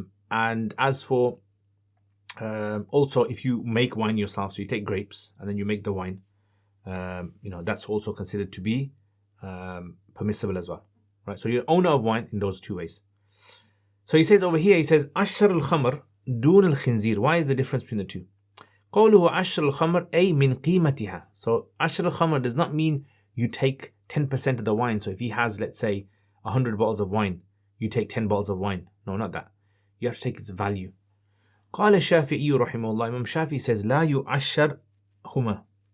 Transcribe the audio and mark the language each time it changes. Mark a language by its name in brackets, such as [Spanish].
[English] And as for also, if you make wine yourself, so you take grapes and then you make the wine, that's also considered to be permissible as well. Right? So you're owner of wine in those two ways. So he says over here, he says, Ashar al-khamr dun al-khinzir. Why is the difference between the two? [Arabic] قوله عشر الخمر أي من قيمتها. [English] So [Arabic] عشر الخمر [English] does not mean you take 10% of the wine. So if he has, let's say, 100 bottles of wine, you take 10 bottles of wine. No, not that. You have to take its value. [Arabic] قال الشافعي رحمه الله. [English] Imam Shafi says [Arabic] لا يعشر هما.